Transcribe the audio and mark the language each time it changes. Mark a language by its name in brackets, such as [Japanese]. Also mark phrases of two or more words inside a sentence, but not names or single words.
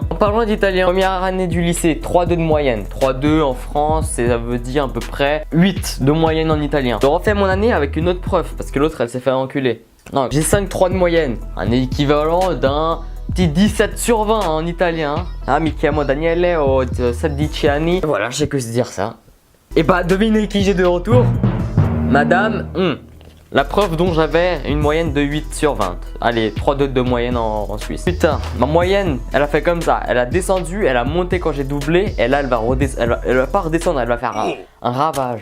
[French] En parlant d'italien, première année du lycée, 3,2 de moyenne. 3,2 en France, ça veut dire à peu près 8 de moyenne en italien. Je refais mon année avec une autre prof parce que l'autre, elle s'est fait enculer. Non, j'ai 5,3 de moyenne. Un équivalent d'un petit 17 sur 20 en italien. [Italian] Ah, mi chiamo Daniele, ho 16 anni. [French] Voilà, je sais que se dire ça. Et bah, devinez qui j'ai de retour. Madame, la prof dont j'avais une moyenne de 8 sur 20. Allez, 3,2 de moyenne en Suisse. Putain, ma moyenne, elle a fait comme ça. Elle a descendu, elle a monté quand j'ai doublé. Et là, elle va pas redescendre, elle va faire un ravage.